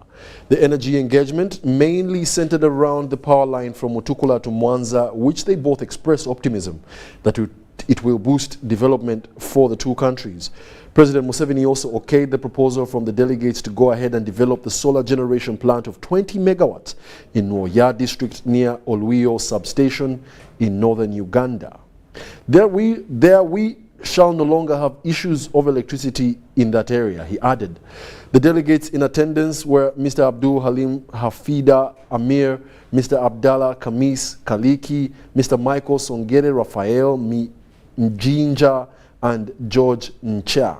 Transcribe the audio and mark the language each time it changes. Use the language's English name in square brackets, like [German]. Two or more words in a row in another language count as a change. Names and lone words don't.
[English] The energy engagement mainly centered around the power line from Mutukula to Mwanza, which they both expressed optimism that it will boost development for the two countries. President Museveni also okayed the proposal from the delegates to go ahead and develop the solar generation plant of 20 megawatts in Nwoya district near Oluyo substation in northern Uganda. There we shall no longer have issues of electricity in that area, he added. The delegates in attendance were Mr. Abdul Halim Hafida Amir, Mr. Abdallah Kamis Kaliki, Mr. Michael Songere Raphael Mjinja, and George Ncha.